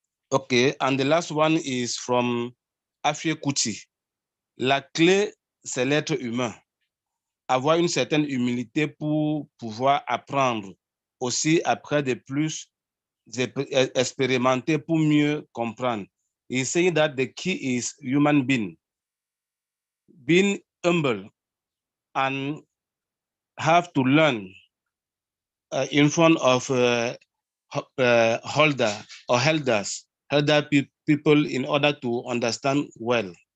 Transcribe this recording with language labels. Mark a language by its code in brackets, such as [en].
[en] Okay, and the last one is from Afie Kuti. [fr] La clé, c'est l'être humain. Avoir une certaine humilité pour pouvoir apprendre. Aussi, après de plus, expérimenter pour mieux comprendre. [en] He's saying that the key is human being. Being humble and have to learn in front of elder people in order to understand well.